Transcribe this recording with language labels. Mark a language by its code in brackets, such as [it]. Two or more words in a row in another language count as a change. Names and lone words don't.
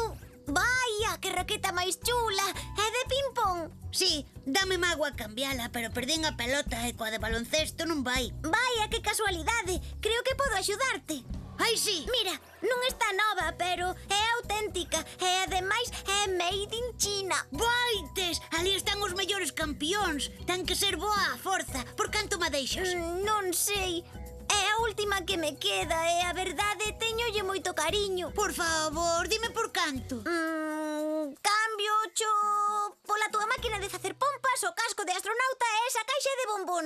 [gl] Vaya, que raqueta máis chula. É de ping-pong. Sí, dame mágoa cambiala, pero perdín a pelota e coa de baloncesto non vai. Vaya, que casualidade. Creo que podo axudarte. Ai, sí. Mira, non está nova, pero é auténtica. E ademais é [en] made in China. [gl] Vaites, ali están os mellores campións. Ten que ser boa a forza. Por canto ma deixas? Non sei. É a última que me queda e a verdade teñolle moito cariño. Por favor, dime por canto. Cambiocho pola túa máquina de facer pompas, o casco de astronauta e esa caixa de bombóns.